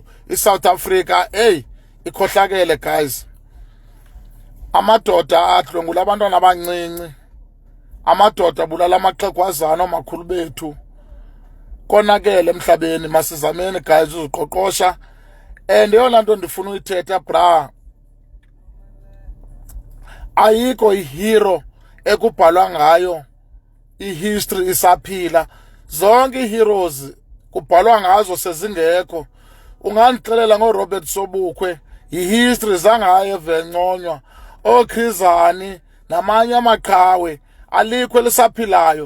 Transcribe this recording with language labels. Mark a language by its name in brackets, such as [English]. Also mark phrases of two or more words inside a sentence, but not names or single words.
[Xhosa] ISouth Africa hey ikhohlakele guys. Amadoda adlwengula abantwana abancinci. Amadoda bulala amaxhegwazana omakhulu bethu. Konakele emhlabeni, masizameni guys uziqoqosha. And yona nto ndifuna uyithetha bra. Ayikho ihero ekubhalwa ngayo ihistory isaphila. zonke ii-heroes kubhalwa ngazo sezingekho. Ungandixelela ngoRobert Sobukwe, yi-history zangaye evenconywa, ooKhizani namanye amaqhawe, alikho elisaphilayo.